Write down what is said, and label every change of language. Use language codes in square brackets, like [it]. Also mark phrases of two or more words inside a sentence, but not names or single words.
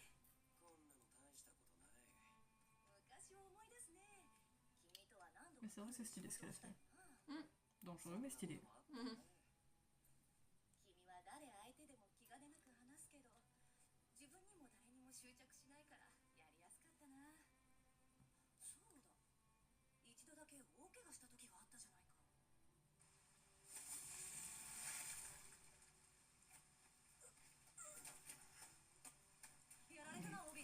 [ja] こんなの大したことない。昔を思い出すね。君とは何度 [fr] Mais c'est vrai que c'est stylé ce qu'elle a fait. [ja] うん。 [fr] Dangereux mais stylé. [ja] うん。君は誰相手でも気兼ねなく話すけど、自分にも誰にも執着しないからやりやすかったな。そうだ、一度だけ大怪我した時があったじゃないか。やられたな、オビ。